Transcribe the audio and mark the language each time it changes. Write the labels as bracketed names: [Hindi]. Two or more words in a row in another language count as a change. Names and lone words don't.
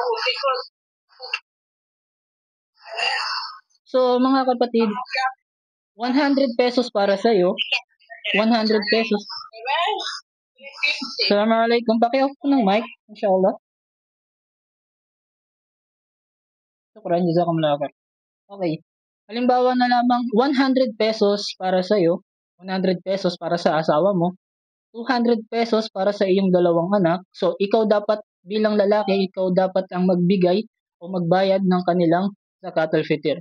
[Filipino] So mga kapatid, 100 pesos para sa iyo, 100 pesos. Assalamualaikum. Paki-off po ng mic, inshallah. [Arabic] شكرا جزاكم الله خير. [Filipino] Okay. Halimbawa na lamang 100 pesos para sa iyo, 100 pesos para sa asawa mo, 200 pesos para sa iyong dalawang anak. So, ikaw dapat bilang lalaki, ikaw dapat ang magbigay o magbayad ng kanilang [Arabic] زكاة الفطر.